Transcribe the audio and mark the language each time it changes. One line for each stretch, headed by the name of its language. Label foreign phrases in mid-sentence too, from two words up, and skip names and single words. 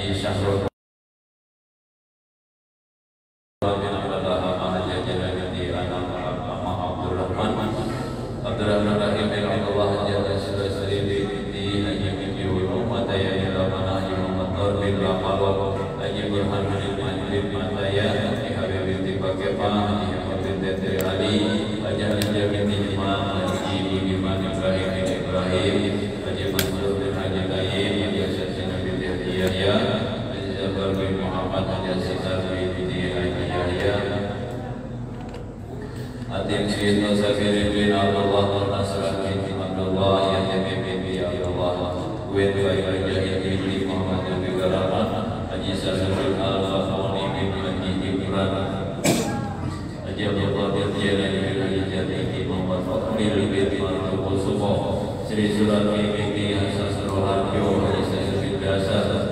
Malay: Syahrul Abdurrahman Rahim bin Abdullah Jalla Syurasri binti Haji Binti Wulu Mataya Ilamana Haji Muhammad bin Rapalo Haji Burhan bin Majid Mataya Haji Habib binti Pakepah Haji Hamad bin Tete Ali Haji Haji binti Imam Haji Iman Ibrahim bin Ibrahim Haji Mansur bin Haji Tayyib Haji Asyasina binti Haji Yahya Haji Zabar bin Muhammad Haji Sitar binti Haji Yahya Atim Syedna Safirin bin Abdullah Nasran bin Abdullah Yahya bin Abdullah Win Bayi Jahid bin Muhammad bin Garaman Haji Safirin Al-Fafoni bin Haji Ibran Haji Abdullah bin Jalani bin Haji Jati bin Muhammad Fakhril bin Marzuq Sumo Sri Sulami bin Hasan Roharjo Haji Sayyid bin Dasar